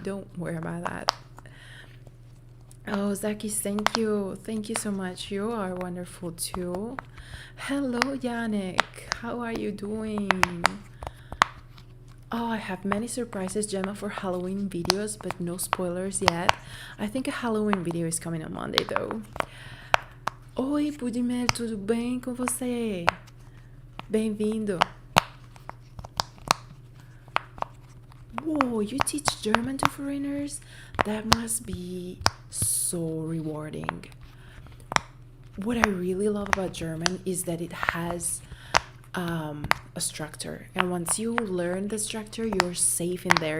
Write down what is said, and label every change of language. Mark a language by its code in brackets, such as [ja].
[en] Don't worry about that. Oh, Zaki, thank you. Thank you so much. You are wonderful too. Hello, Yannick. How are you doing? Oh, I have many surprises, Gemma, for Halloween videos, but no spoilers yet. I think a Halloween video is coming on Monday, though. [pt] Oi, Pudimel, tudo bem com você? Bem-vindo. [en] Whoa, you teach German to foreigners? That must be so rewarding. What I really love about German is that it has a structure, and once you learn the structure, you're safe in there.